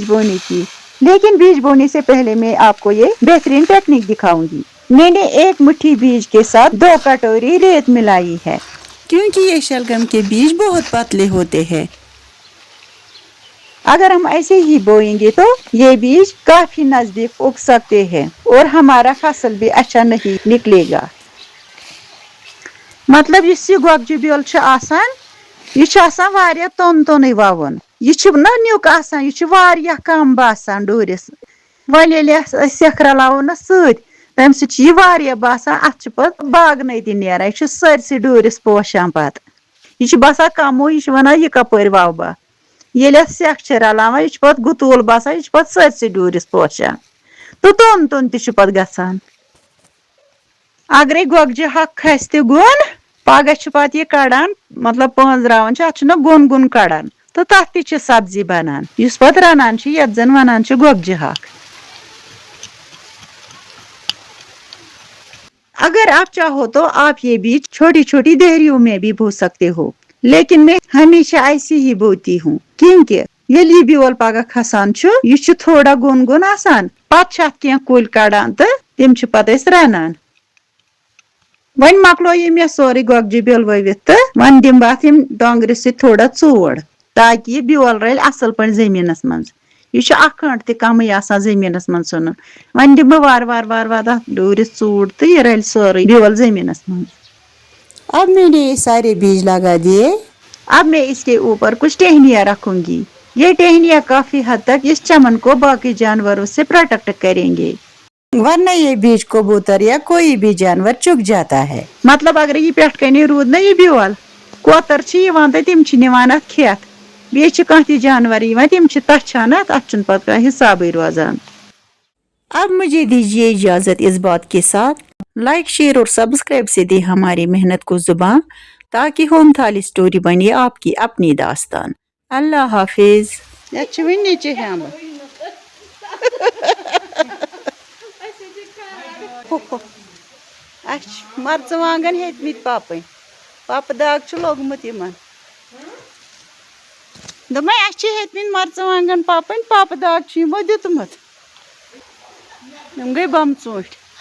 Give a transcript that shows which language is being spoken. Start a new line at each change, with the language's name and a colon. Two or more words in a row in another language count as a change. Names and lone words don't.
Urdu: بونے کی لیکن بیج بونے سے پہلے میں آپ کو یہ بہترین ٹیکنیک دکھاؤں گی میں نے ایک مٹھی بیج کے ساتھ 2 کٹوری ریت ملائی ہے کیونکہ یہ شلگم کے بیج بہت پتلے ہوتے ہیں اگر ہم ایسے ہی بوئیں گے تو یہ بیج کافی نزدیک اگ سکتے ہیں اور ہمارا فصل بھی اچھا نہیں نکلے گا مطلب اس یہ گۄگجہِ
Kashmiri: بیول چھُ آسان یہ چھُ آسان واریاہ توٚن توٚنٕے وَوُن یہ چھُ نہ نیُک آسان یہ چھُ واریاہ کم باسان ڈوٗرِس وۄنۍ ییٚلہِ أسۍ سٮ۪کھ رلاوو نہ سۭتۍ تمہِ سۭتۍ چھُ یہِ واریاہ باسان اتھ چھُ پتہٕ باگنٕے تہِ نیران یہِ چھُ سٲرسٕے ڈوٗرِس پوشان پتہٕ یہِ چھُ باسان کمٕے یہِ چھُ ونان یہِ کپٲرۍ ووٕ بہٕ ییٚلہِ اتھ سٮ۪کھ چھِ رلاوان یہِ چھُ پتہٕ گُتوٗل باسان یہِ چھُ پتہٕ سٲرسٕے ڈوٗرِس پوشان تہٕ توٚن توٚن تہِ چھُ پتہٕ گژھان اگرے گۄگجہِ ہَکھ کھسہِ تہِ گوٚن پگہہ چھِ پتہٕ یہِ کڑان مطلب پٲنٛزراوان چھِ اتھ چھُ نہ گوٚن گوٚن کڑان تہٕ تتھ تہِ چھِ سبزی بنان یُس پتہٕ رنان چھِ یتھ زن ونان چھِ گۄگجہِ ہَکھ
Urdu: اگر آپ چاہو تو آپ یہ بیج چھوٹی چھوٹی دہریوں میں بھی بو سکتے ہو لیکن میں ہمیشہ ایسی ہی بوتی ہوں کیونکہ
Kashmiri: ییٚلہِ یہِ بیول پگہہ کھسان چھُ یہِ چھُ تھوڑا گوٚن گوٚن آسان پتہٕ چھِ اتھ کینٛہہ کُلۍ کڑان تہٕ تِم چھِ پتہٕ أسۍ رنان وۄنۍ مۄکلوو مےٚ سورُے گۄگجہِ بیول ؤوِتھ تہٕ وۄنۍ دِمہٕ بہٕ اتھ یِم ڈۄنگرِ سۭتۍ تھوڑا ژوڑ تاکہِ یہِ بیول رلہِ اصل پٲٹھۍ زٔمیٖنس منٛز یہِ چھُ اکھ گٲنٛٹہٕ تہِ کمٕے آسان زٔمیٖنس منٛز ژھٕنُن وۄنۍ دِمہٕ بہٕ وارٕ اتھ ڈوٗرِس ژوٗر تہٕ یہِ رلہِ سورُے بیول زٔمیٖنس منٛز
Urdu: اب میں نے یہ سارے بیج لگا دیے اب میں اس کے اوپر کچھ ٹہنیاں رکھوں گی یہ ٹہنیاں کافی حد تک اس چمن کو باقی جانوروں سے پروٹیکٹ کریں گے ورنہ یہ بیج کبوتر یا کوئی بھی جانور چگ جاتا ہے مطلب
Kashmiri: اگر یہ پٮ۪ٹھ کنی روٗد نا یہ بیول کوتر چھِ یِوان تہٕ تِم چھِ نِوان اتھ کھٮ۪تھ بیٚیہِ چھِ کانٛہہ تہِ جانور یِوان تِم چھِ تچھان اتھ چھُنہٕ پتہٕ کانٛہہ حسابٕے روزان
Urdu: اب مجھے دیجیے اجازت اس بات کے ساتھ لائک شیئر اور سبسکرائب سے دے ہماری محنت کو زباں تاکہ ہوم تھالی اسٹوری بنے آپ کی اپنی داستان اللہ حافظ نیچے
Kashmiri: مرژٕوانٛگن ہیٚتۍمٕتۍ پاپٕنۍ پاپہٕ داغ چھُ لوٚگمُت یِمن دوٚپمَے اَسہِ چھِ ہیٚتۍمٕتۍ مرژٕوانٛگن پاپٕنۍ پاپہٕ داغ چھُ یِمو دیُتمُت یِم گٔے بمہٕ ژوٗنٛٹھۍ